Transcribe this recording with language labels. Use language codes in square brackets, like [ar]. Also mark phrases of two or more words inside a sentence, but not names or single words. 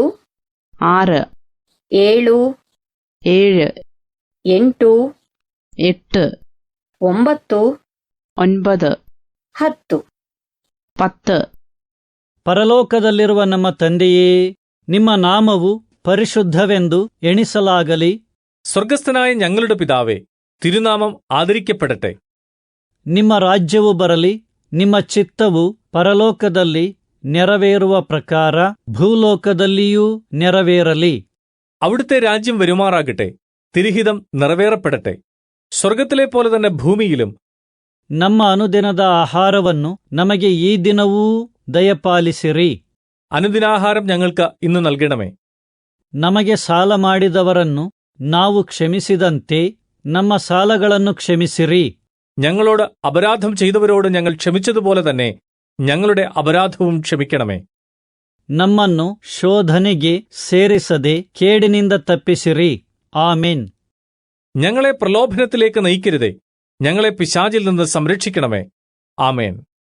[kn] 6 7 7 8 8 9 9 10. 10. ಪರಲೋಕದಲ್ಲಿರುವ ನಮ್ಮ ತಂದೆಯೇ, ನಿಮ್ಮ ನಾಮವು പരിശുദ്ധವೆಂದು എಣಿಸಲಾಗಲಿ. [ml] സ്വർഗസ്ഥനായ ഞങ്ങളുടെ പിതാവേ, തിരുനാമം ആദരിക്കപ്പെടട്ടെ. [kn] ನಿಮ್ಮ ರಾಜ್ಯವು ಬರಲಿ. ನಿಮ್ಮ ಚಿತ್ತವು ಪರಲೋಕದಲ್ಲಿ ನೆರವೇರುವ ಪ್ರಕಾರ ಭೂಲೋಕದಲ್ಲಿಯೂ ನೆರವೇರಲಿ. [ml] അവിടുത്തെ രാജ്യം വരുമാറാകട്ടെ. തിരുഹിതം നിറവേറപ്പെടട്ടെ, സ്വർഗത്തിലെ പോലെ തന്നെ ഭൂമിയിലും. [kn] ನಮ್ಮ ಅನುದಿನದ ಆಹಾರವನ್ನು ನಮಗೆ ಈ ದಿನವೂ ದಯಪಾಲಿಸಿರಿ. [ml] അനുദിനാഹാരം ഞങ്ങൾക്ക് ഇന്ന് നൽകണമേ. [kn] ನಮಗೆ ಸಾಲ ಮಾಡಿದವರನ್ನು ನಾವು ಕ್ಷಮಿಸಿದಂತೆ ನಮ್ಮ ಸಾಲಗಳನ್ನು ಕ್ಷಮಿಸಿರಿ. [ml] ഞങ്ങളോട് അപരാധം ചെയ്തവരോട് ഞങ്ങൾ ക്ഷമിച്ചതുപോലെ തന്നെ ഞങ്ങളുടെ അപരാധവും ക്ഷമിക്കണമേ. [kn] ನಮ್ಮನ್ನು ಶೋಧನೆಗೆ ಸೇರಿಸದೆ ಕೇಡಿನಿಂದ ತಪ್ಪಿಸಿರಿ. [ml] ആമേൻ. ഞങ്ങളെ പ്രലോഭനത്തിലേക്ക് നയിക്കരുതേ, ഞങ്ങളെ പിശാചിൽ നിന്ന് സംരക്ഷിക്കണമേ. ആമേൻ.